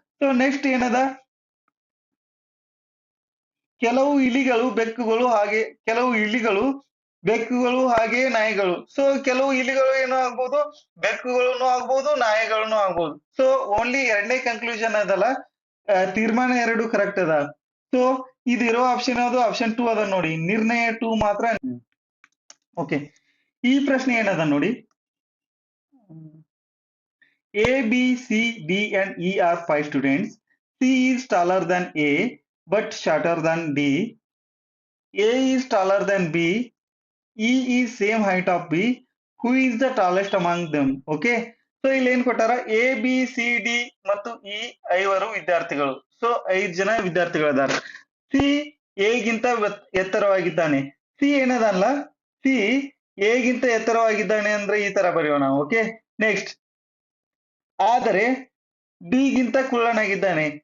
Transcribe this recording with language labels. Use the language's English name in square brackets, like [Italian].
[Kannada] So next ಏನದ, ಕೆಲವು ಇಲಿಗಳು ಬೆಕ್ಕುಗಳು ಹಾಗೆ ಕೆಲವು ಇಲಿಗಳು ಬೆಕ್ಕುಗಳು ಹಾಗೆ ನಾಯಿಗಳು. ಸೊ ಕೆಲವು ಇಲಿಗಳು ಏನೋ ಆಗ್ಬೋದು, ಬೆಕ್ಕುಗಳನ್ನು ಆಗ್ಬೋದು, ನಾಯಿಗಳನ್ನು ಆಗ್ಬೋದು. ಸೊ ಓನ್ಲಿ ಎರಡನೇ ಕನ್ಕ್ಲೂಷನ್ ಅದಲ್ಲ, ತೀರ್ಮಾನ ಎರಡು ಕರೆಕ್ಟ್ ಅದ. ಸೊ ಇದಿರೋ ಆಪ್ಷನ್ ಯಾವುದು, ಆಪ್ಷನ್ 2 ಅದ ನೋಡಿ, ನಿರ್ಣಯ 2 ಮಾತ್ರ. [English] okay, [Kannada] ಈ ಪ್ರಶ್ನೆ ಏನದ ನೋಡಿ, [English] A, B, C, D and E are 5 students. C is taller than A but shorter than D. A is taller than B. E is same height of B. Who is the tallest among them? Okay. [Kannada] So ಇಲ್ಲಿ ಏನ್ ಕೊಟ್ಟಾರ, A B C D ಮತ್ತು E ಐವರು ವಿದ್ಯಾರ್ಥಿಗಳು. So 5 ಜನ ವಿದ್ಯಾರ್ಥಿಗಳಿದ್ದಾರೆ. C A ಗಿಂತ ಎತ್ತರವಾಗಿದ್ದಾನೆ. C ಏನದಲ್ಲ, C A ಗಿಂತ ಎತ್ತರವಾಗಿದ್ದಾನೆ ಅಂದ್ರೆ ಈ ತರ ಬರೆಯೋಣ. ಓಕೆ, ನೆಕ್ಸ್ಟ್, ಆದರೆ ಡಿ ಗಿಂತ ಕುಳ್ಳನಾಗಿದ್ದಾನೆ.